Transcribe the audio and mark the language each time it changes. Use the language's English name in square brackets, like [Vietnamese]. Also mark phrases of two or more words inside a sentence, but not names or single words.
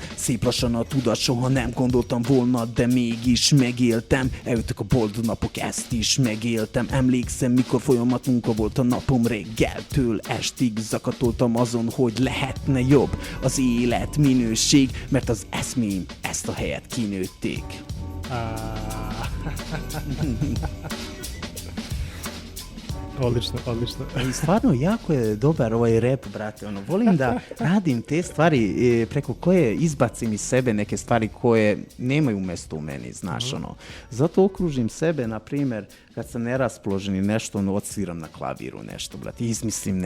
[Hungarian] Szép lassan a tudat, soha nem gondoltam volna, de mégis megéltem. Eljöttek a boldog napok, ezt is megéltem. Emlékszem, mikor folyamat munka volt a napom, reggeltől estig zakatoltam azon, hogy lehetne jobb az élet minőség, mert az eszmém ezt a helyet kinőtték. [Bosnian] Odlično. I stvarno, jako je dobar ovaj rap, brate. Volim da radim te stvari preko koje izbacim iz sebe neke stvari koje nemaju mjesto u meni, znaš, Zato okružim sebe, na primjer, kad sam neraspoložen i nešto, odsviram na klaviru nešto, brate.